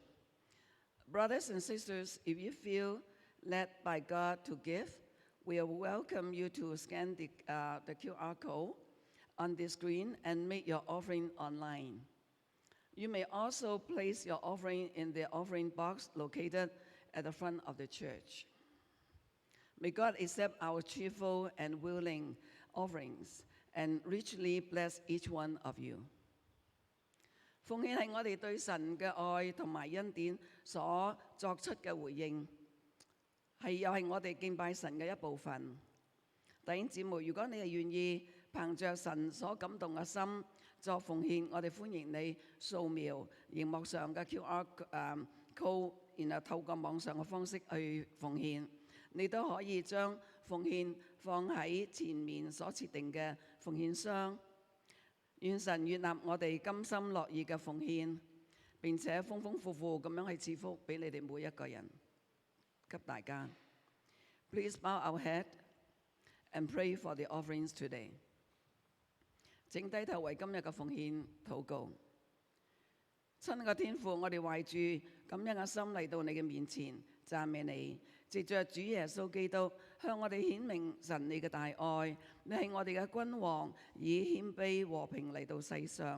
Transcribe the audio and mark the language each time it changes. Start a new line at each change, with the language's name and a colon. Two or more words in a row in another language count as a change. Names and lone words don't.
English: Brothers and sisters, if you feel led by God to give, we welcome you to scan the QR code on the screen and make your offering online. You may also place your offering in the offering box located at the front of the church. May God accept our cheerful and willing offerings and richly bless each one of you.
Cantonese: 奉獻係我哋對神嘅愛同埋恩典所作出嘅回應，又係我哋敬拜神嘅一部分。弟兄姊妹，如果你係願意憑着神所感動嘅心作奉獻，我哋歡迎你掃描熒幕上嘅
English: QR code，
Cantonese: 然後透過網上嘅方式去奉獻。你都可以將奉獻放喺前面所設定嘅奉獻箱。願神悅納我哋甘心樂意嘅奉獻，並且豐豐富富咁樣去賜福俾你哋每一個人，給大家。
English: Please bow our head and pray for the offerings today.
Cantonese: 請低頭為今日嘅奉獻禱告。親愛嘅天父，我哋懷住咁樣嘅心嚟到你嘅面前，讚美你，藉着主耶穌基督向我哋顯明神你嘅大愛。你係我哋嘅君王，以謙卑和平嚟到世上。